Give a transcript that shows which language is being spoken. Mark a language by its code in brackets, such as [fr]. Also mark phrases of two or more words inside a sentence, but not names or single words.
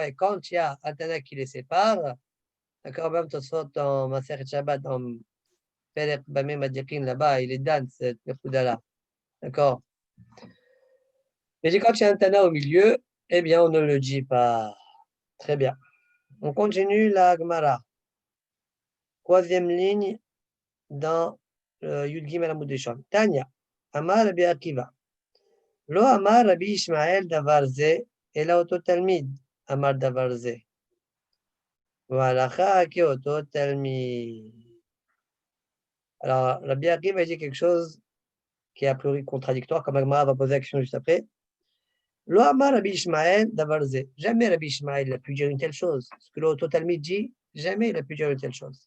[fr] Et quand il y a un Tana qui les sépare, d'accord, même Tosfot dans Maseret Shabbat, dans Perek Bamé Madikin, là-bas, il est dans cette Nekuda-là. D'accord? Mais quand il y a un Tana au milieu, eh bien, on ne le dit pas. Très bien. On continue la Gemara. Troisième ligne dans [he] יוד גימל עמוד ראשון. תניא אמר רבי עקיבא. לא אמר רבי ישמעאל דבר זה אלא אותו תלמיד. אמר דבר זה. [fr] Voilà, qui [he] אותו תלמיד. [fr] Alors, Rabbi Akiva dit quelque chose qui est a priori contradictoire, comme Agmara va poser la question juste après. [he] לא אמר רבי ישמעאל דבר זה. [fr] Jamais Rabbi Ishmael n'a pu dire une telle chose. Ce que l' [he] אותו תלמיד [fr] dit, jamais il a pu dire une telle chose.